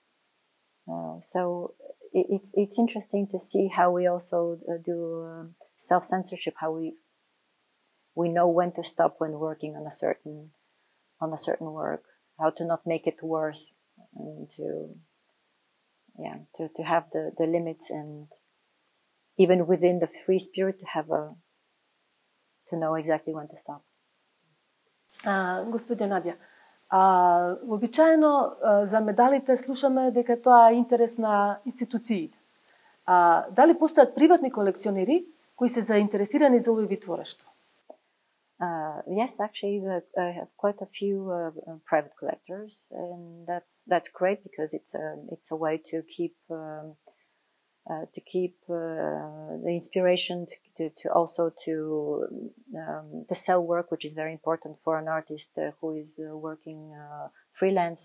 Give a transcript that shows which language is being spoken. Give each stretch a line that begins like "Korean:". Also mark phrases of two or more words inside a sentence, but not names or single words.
English: So it's interesting to see how we also do self-censorship, how we know when to stop when working on a certain work, how to not make it worse, and to have the limits, and even within the free spirit to know exactly when to stop.
Macedonian: Господја Надја, обичаено за медалите слушаме дека тоа е интерес на институциите. Дали постојат приватни колекционери кои се заинтересирани за овој вид творештво?
English: Yes, actually, I have quite a few private collectors, and that's great because it's a way to keep the inspiration to also to sell work, which is very important for an artist who is working freelance.